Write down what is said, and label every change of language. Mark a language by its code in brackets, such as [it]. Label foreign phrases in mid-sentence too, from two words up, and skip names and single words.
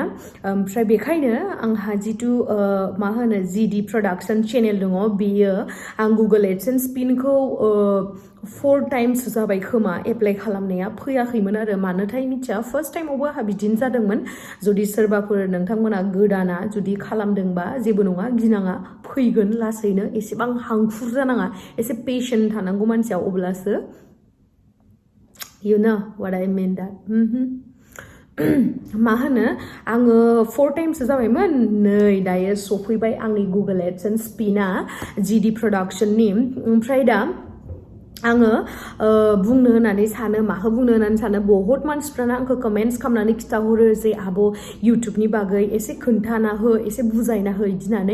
[brx] ओमफ्राय बेखायनो आंहा जितु मा होनो जिडि प्रडाक्शन चेनेल दङ बेयो आं गुगल एडसेन्स पिनखौ 4 टाइम्स जाबाय खोमा एप्लाइ खालामनाया फैयाखैमोन आरो मानोथाय मिथिया [en] first time [brx] आंहा बिदिनो जादोंमोन। जुदि सोरबाफोर नोंथांमोना गोदाना जुदि खालामदोंबा जेबो नङा गिनाङा फैगोन लासैनो एसेबां हांखुर जानाङा एसे पेशेन्ट थानांगौ मानसिया अब्लासो [en] you know what I mean that [brx] मा होनो आङो 4 टाइम्स जाबायमोन नै दायो सफैबाय आंनि गुगल एडसेन्स पिना जिडि प्रडाक्शननि। ओमफ्राय दा आङो बुंनो होननानै सानो माखौ बुंनो होननानै सानो बहुत मानसिफ्रानो आंखौ कमेन्ट्स खालामनानै खिथाहरो जे आब' इउटुबनि बागै एसे खोन्थाना हो एसे बुजायना हो इदि होननानै।